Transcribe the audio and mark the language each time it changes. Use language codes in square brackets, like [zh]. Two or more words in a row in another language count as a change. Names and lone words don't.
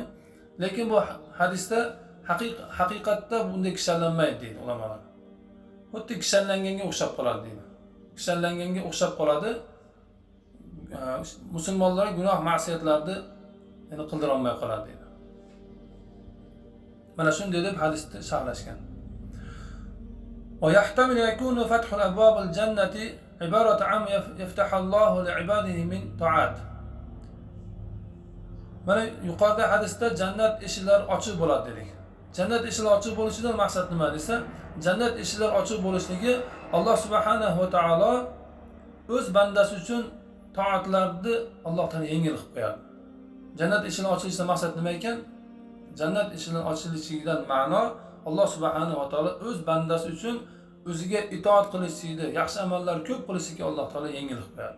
[uz] Lekin bu hadisda haqiqatda bunday kishanlanmaydi deydi ulamolar. Xuddi kishanlanganga o'xshab qoladi deydi. Kishanlanganga o'xshab qoladi. Musulmonlar gunoh ma'siyatlarni qildira olmay qoladi deydi. Mana shunday deb hadisni sharhlashgan. [ar] ويحتمل يكون فتح الأبواب الجنة عبارة أم يفتح الله لعباده من طاعات. [uz] Mana yuqorida hadisda jannat eshiklari ochiq bo'ladi dedik. Jannat eshiklari ochiq bo'lishidan maqsad nima desa, jannat eshiklari ochiq bo'lishligi Alloh [ar] سبحانه وتعالى [uz] o'z bandasi uchun toatlarni Alloh taolo yengil qilib qo'yadi. Jannat eshiklari ochilishidan maqsad nima ekan? Jannat eshiklari ochilishidan ma'no Alloh [ar] سبحانه وتعالى [uz] o'z bandasi uchun o'ziga itoat qilishlikni, yaxshi amallar ko'p qilishlikka Alloh taolo yengil qilib qo'yadi.